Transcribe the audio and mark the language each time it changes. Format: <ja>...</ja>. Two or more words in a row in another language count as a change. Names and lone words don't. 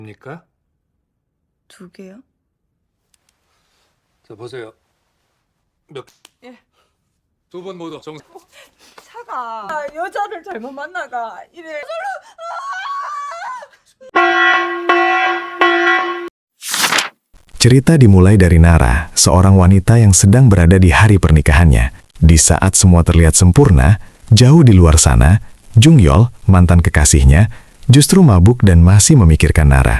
<ko>입니까? 두 개요? 자, 보세요. 예. 두 번 모두 차가 여자를 잘못 만나가 이래.</ko> <id>Cerita dimulai dari Nara, seorang wanita yang sedang berada di hari pernikahannya. Di saat semua terlihat sempurna, jauh di luar sana, Jungyol, mantan kekasihnya, justru mabuk dan masih memikirkan Nara.</id>